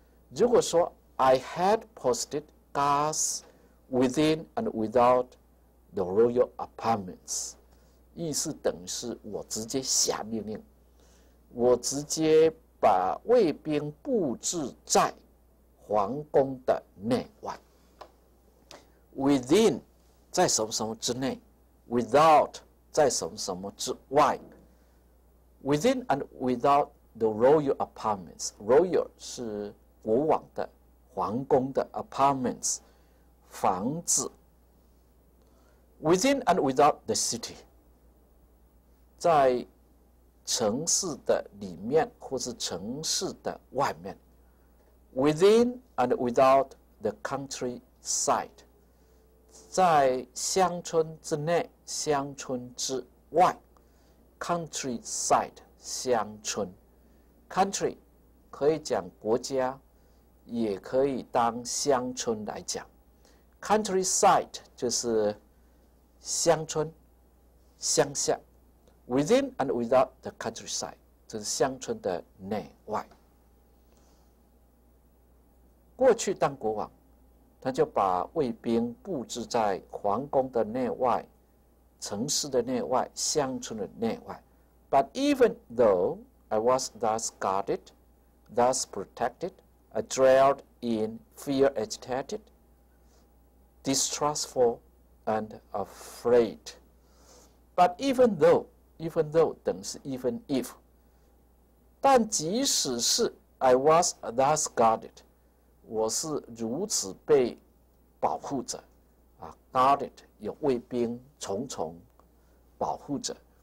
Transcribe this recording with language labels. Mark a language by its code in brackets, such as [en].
[zh] 如果说 [en] I had posted guards within and without the royal apartments， [zh] 意思等于是我直接下命令，我直接把卫兵布置在皇宫的内外。 Within 在什么什么之内 ，without 在什么什么之外。 [en] Within and without the royal apartments，royal [zh] 是国王的、皇宫的 [en] apartments 房子。 Within and without the city， [zh] 在城市的里面或是城市的外面。 [en] Within and without the countryside， [zh] 在乡村之内、乡村之外 ，countryside 乡村 ，country 可以讲国家，也可以当乡村来讲。 countryside 就是乡村、乡下 ， [en] within and without the countryside [zh] 就是乡村的内外。过去当国王。他就把卫兵布置在皇宫的内外、城市的内外、乡村的内外。 [en] But even though I was thus guarded, thus protected, I dwelled in fear agitated, distrustful, and afraid. But even though [zh] 等于是 even if， 但即使是 [en] I was thus guarded， [zh] 我是如此被保护着啊 ，guarded 有卫兵重重保护着